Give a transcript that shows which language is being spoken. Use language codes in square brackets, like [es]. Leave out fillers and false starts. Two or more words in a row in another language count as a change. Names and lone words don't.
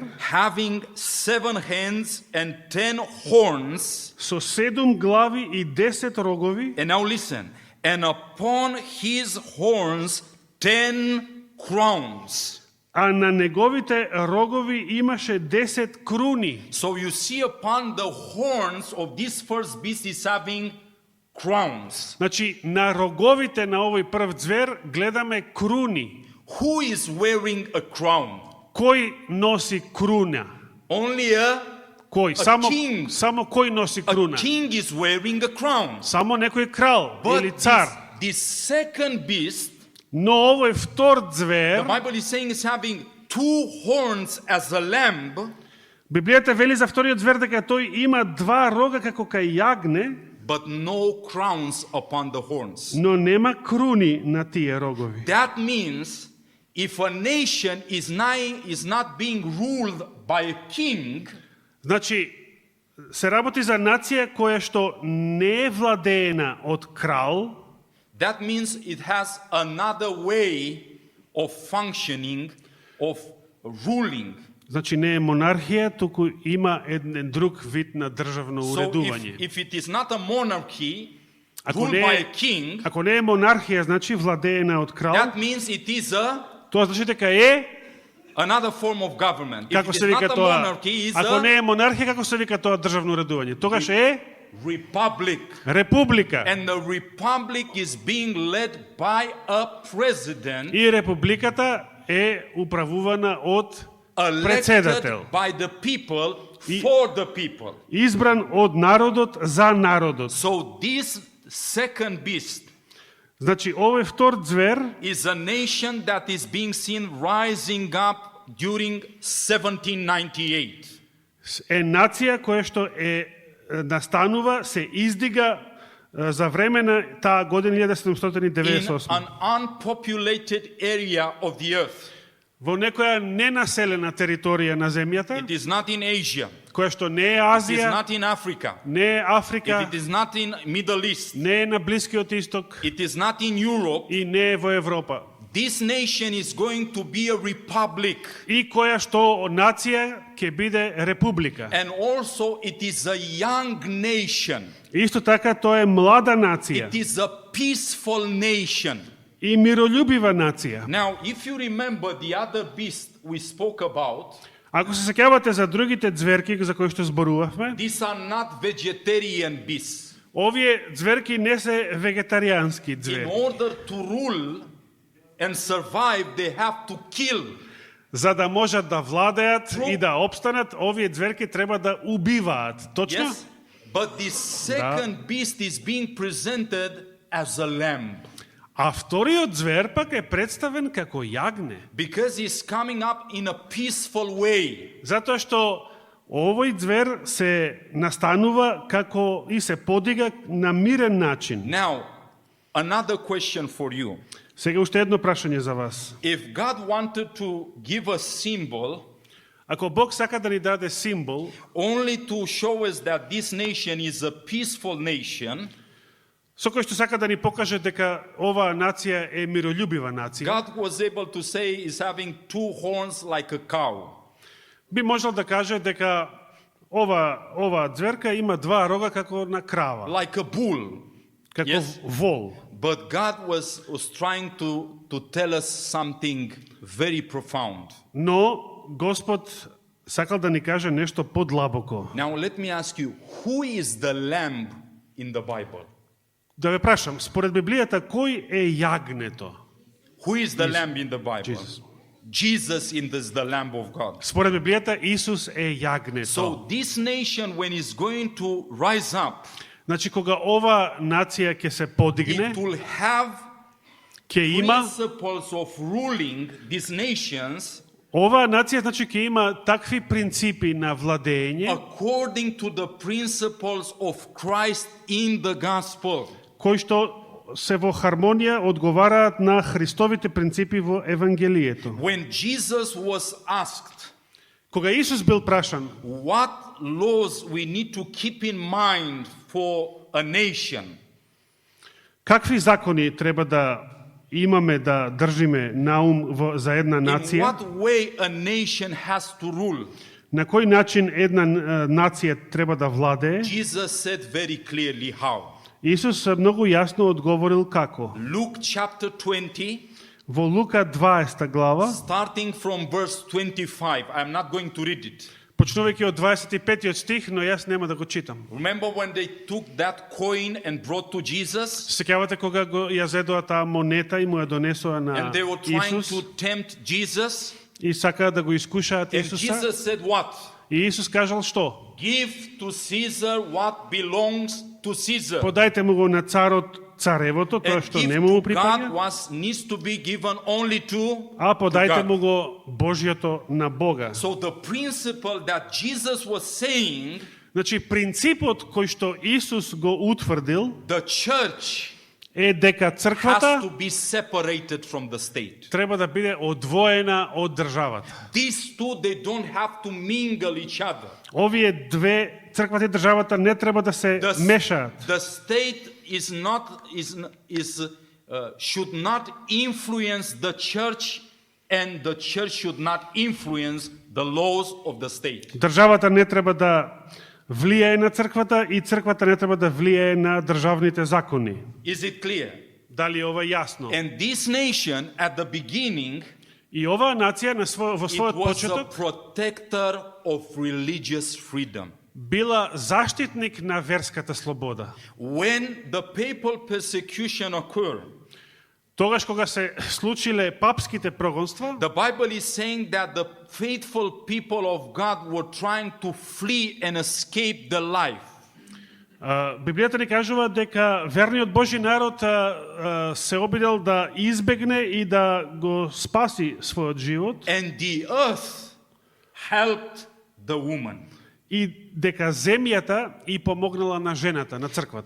[en] having 7 hands and 10 horns. [mk] со 7 глави и 10 рогови, [en] And now listen, and upon his horns 10 crowns. [mk] а на неговите рогови имаше 10 круни. [en] So you see upon the horns of this first beast is having crowns. [mk] Значи, на роговите на овој прв звер гледаме круни. [en] Who is wearing a crown? [mk] Кој носи круна? [en] Only [mk] Кој? [en] king. [mk] Само кој носи [en] a [mk] круна? [en] king is wearing a crown. [mk] Само некој крал или [en] But [mk] цар. [en] this second beast, [mk] Но овој втор [en] the [mk] звер, [en] Bible is saying is having 2 horns as a lamb, [mk] Библијата вели за вториот звер дека тој има два рога како кај јагне, [en] but no crowns upon the horns. [mk] но нема круни на тие рогови. [en] That means if a nation is not being ruled by a king, [mk] Значи, се работи за нација која што не е владеена од крал, [en] that means it has another way of functioning, of ruling. [mk] значи не е монархија, туку има еден друг вид на државно [en] So [mk] уредување. [en] if it is not a monarchy [mk] Ако [en] ruled [mk] не [en] by [mk] е, [en] a king, [mk] ако не е монархија, значи владеена од крал, [en] that means it is [mk] тоа значи дека е, [en] another form of government. If [mk] како [en] it [mk] се [en] is [mk] вика [en] not a [mk] тоа, [en] monarchy, [mk] ако [en] it's [mk] не [en] a [mk] е монархија, како се вика тоа државно уредување? Тогаш е [en] republic. [mk] република. [en] And the republic is being led by a president [mk] И републиката е управувана од [en] elected [mk] председател, [en] by the people for the people. [mk] избран од народот за народот. [en] So this second beast [mk] Значи, овој втор звер [en] is a nation that is being seen rising up during 1798. [mk] е нација која што е настанува, се издига за време на таа година [en] In [mk] 1798. [en] an unpopulated area of the earth. [mk] во некоја ненаселена територија на земјата, [en] It is not in Asia. [mk] која што не е [en] It is [mk] Азија, [en] not in Africa. [mk] не е Африка, [en] It is not in Middle East. [mk] не е на Блискиот Исток [en] It is not in Europe. [mk] и не е во Европа. [en] This nation is going to be a republic. [mk] И која што нација ќе биде република. [en] And also it is a young nation. [mk] Исто така тоа е млада нација [en] It is a peaceful nation. [mk] и миролюбива нација. [en] Now, if you remember the other beast we spoke about, [mk] Ако се сеќавате за другите ѕверки за кои што зборувавме, [en] these are not vegetarian beasts. [mk] овие ѕверки не се вегетаријански [en] In [mk] ѕверки. [en] order to rule and survive, they have to kill. [mk] За да можат да владеат и да опстанат, овие ձверки треба да убиваат. Точно? [en] Yes? But the second beast is being presented as a lamb. [mk] А вториот ձвер пак е представен како јагне. [en] Because he's coming up in a peaceful way. [mk] Затоа што овој ձвер се настанува како и се подига на мирен начин. [en] Now, another question for you. [mk] Сега уште едно прашање за вас. [en] If God wanted to give a symbol [mk] Ако Бог сака да ни даде символ, [en] only to show us that this nation is a peaceful nation, [mk] со кој што сака да ни покаже дека оваа нација е миролюбива нација, [en] God was able to say is having two horns like a cow. [mk] би можел да каже дека ова ձверка има два рога како на крава, [en] Like a bull. [mk] како [en] Yes. [mk] вол. [en] But God was trying to tell us something very profound. [mk] Но Господ сакал да ни каже нешто подлабоко. [en] Now let me ask you, who is the lamb in the Bible? [mk] Да ве прашам, според Библијата, кој е јагнето? [en] Who is the lamb in the Bible? Jesus. Jesus is the lamb of God. [mk] Според Библијата, Исус е јагнето. [en] So this nation, when it's going to rise up, [mk] Значи, кога ова нација ќе се подигне, [en] it will have [mk] ќе има, [en] principles of ruling these nations [mk] оваа нација значи ќе има такви принципи на владење, [en] according to the principles of Christ in the gospel. [mk] кои што се во хармонија одговараат на Христовите принципи во Евангелието. [en] When Jesus was asked [mk] Кога Исус бил прашан, [en] what laws we need to keep in mind for a nation, [mk] какви закони треба да имаме да држиме на ум за една [en] in [mk] нација, [en] what way a nation has to rule, [mk] на кој начин една нација треба да владее, [en] Jesus said very clearly how. [mk] Исус многу јасно одговорил како. [en] Luke chapter 20, [mk] Во Лука 20 глава, [en] starting from verse 25. I'm not going to read it. [mk] почнувајќи од 25 стих, но јас нема да го читам. [en] Remember when they took that coin and brought to Jesus? [mk] Сеќавате кога ја зедоа таа монета и му ја донесоа на [en] And they were trying [mk] Исус [en] to tempt Jesus. [mk] и сакаа да го искушаат [en] And [mk] Исуса. [en] Jesus said what? [mk] И Исус кажал што? [en] Give to Caesar what belongs to Caesar. [mk] Подајте му го на царот царевото, тоа [en] And [mk] што [en] give [mk] не му [en] to God [mk] припаѓа, [en] needs to be given only to [mk] а подајте [en] God. [mk] му го Божјото на Бога. [en] So the principle that Jesus was saying, [mk] Значи, принципот кој што Исус го утврдил [en] the church [mk] е дека [en] has to [mk] црквата [en] be separated from the state. [mk] треба да биде одвоена од државата. [en] These two, they don't have to mingle each other. [mk] Овие две, црквата и државата, не треба да се мешаат. [en] The state should not influence the church, and the church should not influence the laws of the state. [mk] Државата не треба да влијае на црквата и црквата не треба да влијае на државните закони. [en] Is it clear? [mk] Дали ова е јасно? [en] And this nation, at the beginning, [mk] И оваа нација во [en] it [mk] својот [en] was a [mk] почеток [en] protector of religious freedom. [mk] била заштитник на верската слобода. [en] When the papal persecution occurred, [mk] Тогаш кога се случиле папските прогонства, [en] the Bible is saying that the faithful people of God were trying to flee and escape the life. [mk] Библијата ни кажува дека верниот Божји народ се обидел да избегне и да го спаси својот живот, [en] And the earth helped the woman. [mk] и дека земјата и помогнала на жената, на црквата.